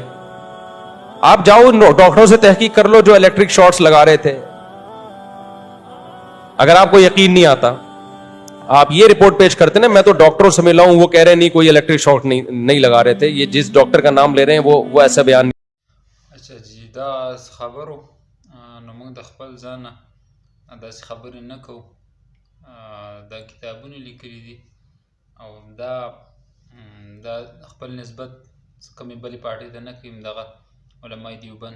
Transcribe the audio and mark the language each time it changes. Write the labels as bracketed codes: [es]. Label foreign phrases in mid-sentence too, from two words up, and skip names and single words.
[ur] آپ جاؤ ڈاکٹروں سے تحقیق کر لو جو الیکٹرک شارٹس لگا رہے تھے. اگر آپ کو یقین نہیں آتا، آپ یہ رپورٹ پیش کرتے نا، میں تو ڈاکٹروں سے ملا ہوں، وہ کہہ رہے نہیں کوئی الیکٹرک شارٹ نہیں لگا رہے تھے. یہ جس ڈاکٹر کا نام لے رہے ہیں وہ ایسا بیان نہیں. اچھا جی، [ps] دا خبرو نو موږ د خپل ځانه داسې خبرې نه کوو. دا کتابونه لیکلي دي او دا خپل نسبت کومې بلې پارټۍ ته نه کوي، دغه علماء دیوبند.